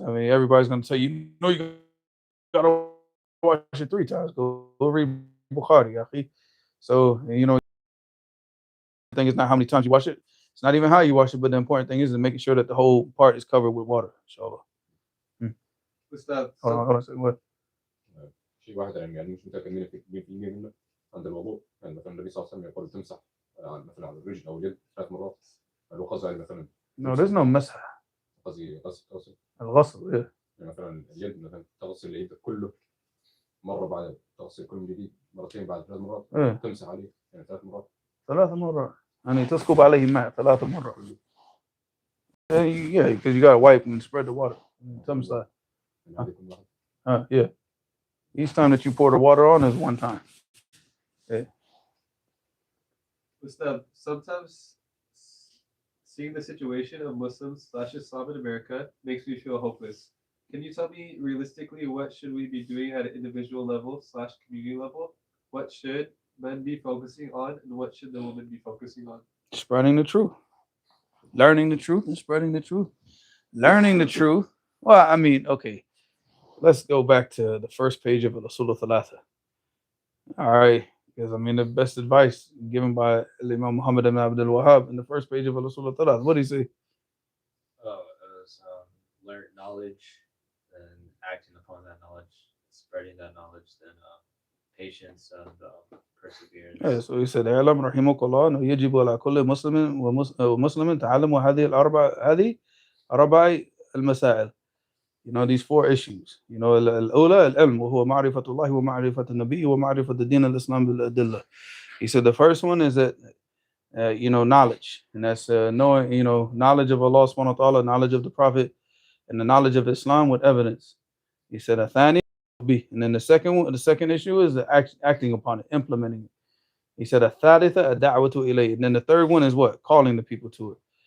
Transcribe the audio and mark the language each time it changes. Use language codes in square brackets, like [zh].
[en] I mean, everybody's going to tell you, you got to wash it 3 times. Go read Bukhari, akhi. So, the thing is not how many times you wash it. It's not even how you wash it, but the important thing is making sure that the whole part is covered with water. Inshallah. Gustav, Hold on. Say what? [ar] شيء واحد يعني مش متأكد 100% منه عند الموضوع يعني مثلا النبي صلى الله عليه وسلم يقول تمسح مثلا على الرجل أو اليد 3 مرات لو قصدي يعني مثلا [en] No, there's no مسح. [ar] قصدي غسل الغسل. يعني مثلا اليد مثلا تغسل اليد كله مرة بعد تغسل كل من جديد مرتين بعد 3 مرات تمسح عليه يعني 3 مرات 3 مرات يعني تسكب عليه ماء 3 مرات. [en] Yeah, because you gotta wipe and spread the water. [ar] تمسح. [en] Yeah. Each time that you pour the water on is 1 time. Yeah. Gustav, sometimes seeing the situation of Muslims/Islam in America makes me feel hopeless. Can you tell me realistically what should we be doing at an individual level/community level? What should men be focusing on, and what should the women be focusing on? Spreading the truth. Learning the truth and spreading the truth. Learning the truth. Well, I mean, okay. Let's go back to the first page of Rasul Thalatha. All right. Because I mean, the best advice given by Imam Muhammad ibn Abdul Wahhab in the first page of Rasul Thalatha. What do you say? It was learn knowledge and acting upon that knowledge, spreading that knowledge, then patience and perseverance. Yeah, so he said, [ar] "Alam rahimakallah, أنه يجب على كل مسلم ومسلم تعلم هذه الأربع المسائل." [en] These 4 issues. [ar] الأولى العلم وهو معرفة الله ومعرفة النبي ومعرفة الدين الإسلام بالأدلة. [en] He said the first one is that knowledge, and that's knowing knowledge of Allah subhanahu wa ta'ala, knowledge of the Prophet, and the knowledge of Islam with evidence. He said athani, and then the second issue is the acting upon it, implementing it. He said athalitha ad-da'watu ilayhi, and then the third one is what? Calling the people to it.